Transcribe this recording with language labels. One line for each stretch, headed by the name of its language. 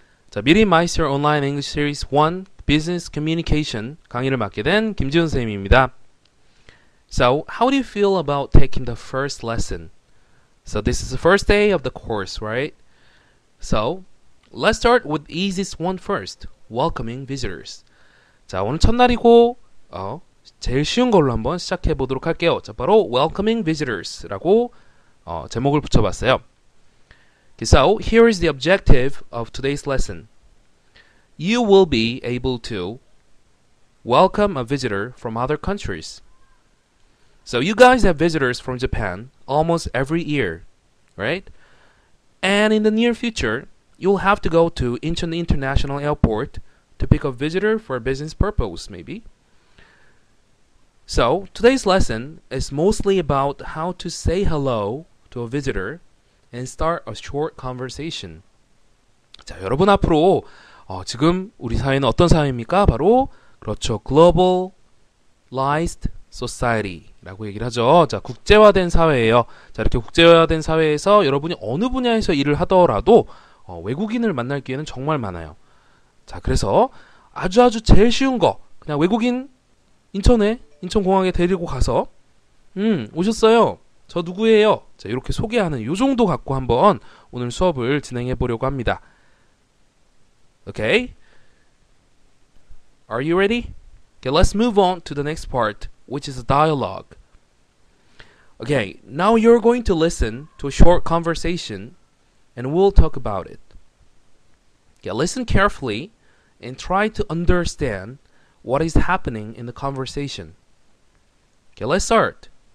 Korean: 자, Meister Online English Series 1 Business Communication 강의를 맡게 된 김지훈 선생님입니다.
English: So, how do you feel about taking the first lesson? So, this is the first day of the course, right? So, let's start with the easiest one first. Welcoming visitors.
Korean: 자, 오늘 첫날이고 제일 쉬운 걸로 한번 시작해 보도록 할게요. 자, 바로 Welcoming Visitors라고 제목을 붙여봤어요.
English: So, here is the objective of today's lesson. You will be able to welcome a visitor from other countries. So, you guys have visitors from Japan almost every year, right? And in the near future, you'll have to go to Incheon International Airport to pick a visitor for a business purpose, maybe. So, today's lesson is mostly about how to say hello to a visitor and start a short conversation.
Korean: 자, 여러분 앞으로 지금 우리 사회는 어떤 사회입니까? 바로 그렇죠.
English: Globalized Society
Korean: 라고 얘기를 하죠. 자, 국제화된 사회예요. 자, 이렇게 국제화된 사회에서 여러분이 어느 분야에서 일을 하더라도 외국인을 만날 기회는 정말 많아요. 자, 그래서 아주 제일 쉬운 거 그냥 외국인 인천공항에 데리고 가서 오셨어요. 저 누구예요? 자, 이렇게 소개하는 요 정도 갖고 한번 오늘 수업을 진행해 보려고 합니다.
English: Okay? Are you ready? Okay, let's move on to the next part, which is a dialogue. Okay, now you're going to listen to a short conversation and we'll talk about it. Okay, listen carefully and try to understand what is happening in the conversation. Okay, let's start.